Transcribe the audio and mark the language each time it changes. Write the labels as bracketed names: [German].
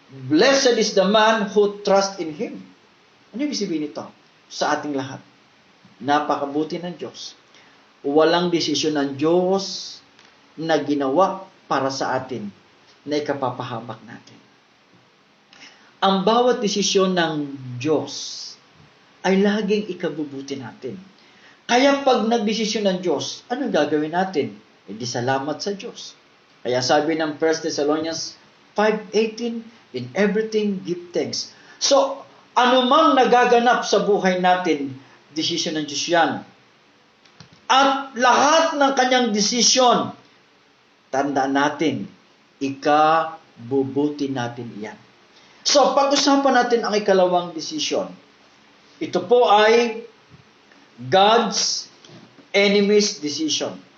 [English] Blessed is the man who trusts in Him." [Filipino] Ano ibig sabihin nito sa ating lahat? Napakabuti ng Diyos. Walang desisyon ng Diyos na ginawa para sa atin na ikapapahamak natin. Ang bawat desisyon ng Diyos ay laging ikabubuti natin. Kaya pag nagdesisyon ng Diyos, anong gagawin natin? E di salamat sa Diyos. Kaya sabi ng [English] 1 Thessalonians 5:18, "In everything give thanks." [Filipino] So, anumang nagaganap sa buhay natin, desisyon ng Diyos yan. At lahat ng kanyang desisyon, tandaan natin, ikabubuti natin iyan. So, pag-usapan natin ang ikalawang desisyon. Ito po ay [English] God's enemy's decision.